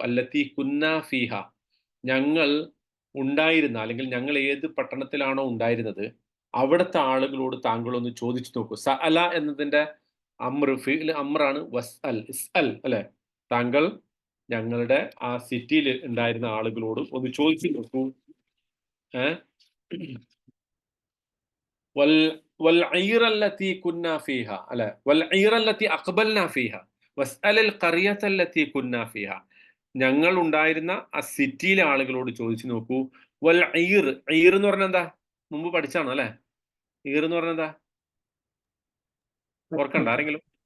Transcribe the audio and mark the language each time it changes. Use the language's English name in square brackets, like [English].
[Arabic] അല്ലത്തി കുന്നാ ഫീഹ, [Malayalam] ഞങ്ങൾ ഉണ്ടായിരുന്ന അല്ലെങ്കിൽ ഞങ്ങൾ ഏത് പട്ടണത്തിലാണോ ഉണ്ടായിരുന്നത് അവിടുത്തെ ആളുകളോട് താങ്കൾ ഒന്ന് ചോദിച്ചു നോക്കൂ. സഅല എന്നതിന്റെ അമ്രാണ് വസ് അൽ, ഇസ്അൽ അല്ലെ. താങ്കൾ ഞങ്ങളുടെ ആ സിറ്റിയിൽ ഉണ്ടായിരുന്ന ആളുകളോട് ഒന്ന് ചോദിച്ചു നോക്കൂ. [Arabic] والعير التي كنا فيها [Malayalam] അല്ലെ, [Arabic] والعير التي أقبلنا فيها واسأل القرية التي كنا فيها. [Malayalam] ഞങ്ങൾ ഉണ്ടായിരുന്ന ആ സിറ്റിയിലെ ആളുകളോട് ചോദിച്ചു നോക്കൂ. വൽ ഐർ, ഐർ എന്ന് പറഞ്ഞാൽ എന്താ? മുമ്പ് പഠിച്ചാണോ അല്ലെ? ഈർ എന്ന് പറഞ്ഞാൽ എന്താ? ഓർക്കണ്ട ആരെങ്കിലും?